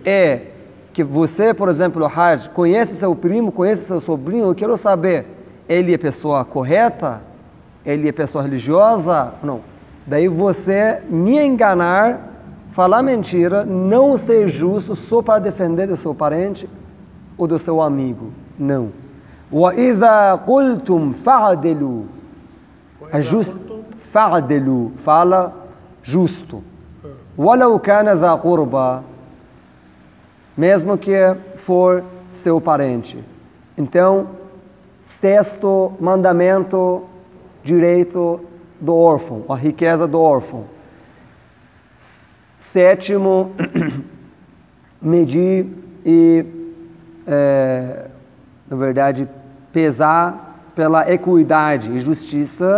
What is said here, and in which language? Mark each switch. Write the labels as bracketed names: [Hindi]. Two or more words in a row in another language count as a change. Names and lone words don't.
[Portuguese] Que você, por exemplo, Hajj, conhece seu primo, conhece seu sobrinho. Eu quero saber, ele é pessoa correta? Ele é pessoa religiosa? Não. Daí você me enganar, falar mentira, não ser justo só para defender do seu parente ou do seu amigo. Não. [Arabic] وَإِذَا قُلْتُمْ فَعْدِلُوا. فَعْدِلُوا, [Portuguese] fala justo. [Arabic] وَلَوْ كَانَ ذَا قُرْبَى. [Portuguese] Mesmo que for seu parente. Então, sexto mandamento, direito do órfão, a riqueza do órfão. Sétimo, medir e, na verdade, pesar pela equidade e justiça.